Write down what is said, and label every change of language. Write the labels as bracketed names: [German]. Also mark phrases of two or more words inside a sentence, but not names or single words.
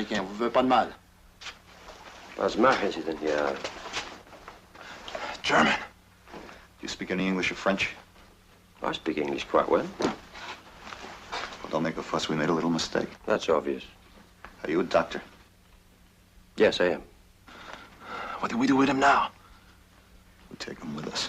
[French] On vous veut pas de mal. [German] Was machen Sie denn hier? [English] German. You You speak any English or French? I speak English quite well. Well, don't make a fuss. We made a little mistake. That's obvious. Are you a doctor? Yes, I am. What do we do with him now? We take him with us.